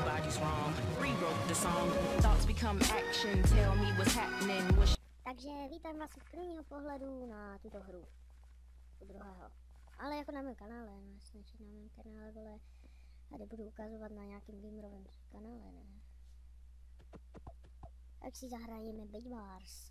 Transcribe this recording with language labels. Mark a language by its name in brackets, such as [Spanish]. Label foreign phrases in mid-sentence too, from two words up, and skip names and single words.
[English] was wrong. Rewrote the song. Thoughts become action. Tell me what's happening. [Czech] Takže vítám vás z prvního pohledu na tuto hru. U druhého. Ale jako na mém kanále, no jasně, že na mém kanále, vole. Tady budu ukazovat na nějakým gamerovém kanále, ne? Tak si zahrajeme Bed Wars.